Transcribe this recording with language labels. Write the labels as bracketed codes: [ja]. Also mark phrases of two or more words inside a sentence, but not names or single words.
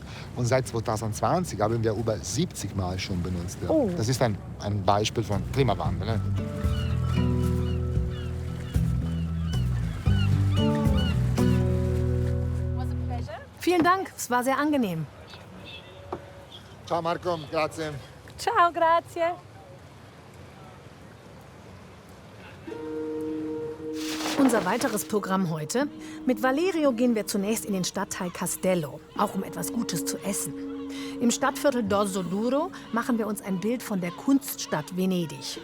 [de] Und seit 2020 haben wir über 70 Mal schon benutzt. Oh. Das ist ein Beispiel von Klimawandel. Ne? Vielen Dank, es war sehr angenehm. [it] Ciao Marco, grazie. Ciao, grazie. [de] Unser weiteres Programm heute. Mit Valerio gehen wir zunächst in den Stadtteil Castello, auch um etwas Gutes zu essen. Im Stadtviertel Dosso Duro machen wir uns ein Bild von der Kunststadt Venedig.